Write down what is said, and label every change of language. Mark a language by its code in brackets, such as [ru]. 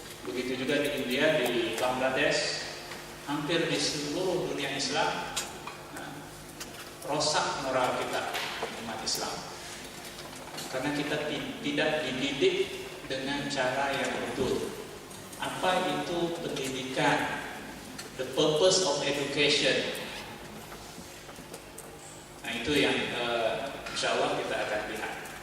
[ms] Begitu juga di India, di Bangladesh, hampir di seluruh dunia Islam, rosak moral kita umat Islam. Karena kita tidak dididik dengan cara yang betul. Apa itu pendidikan? [en] The purpose of education. [ms] Nah, itu yang insya Allah kita akan lihat.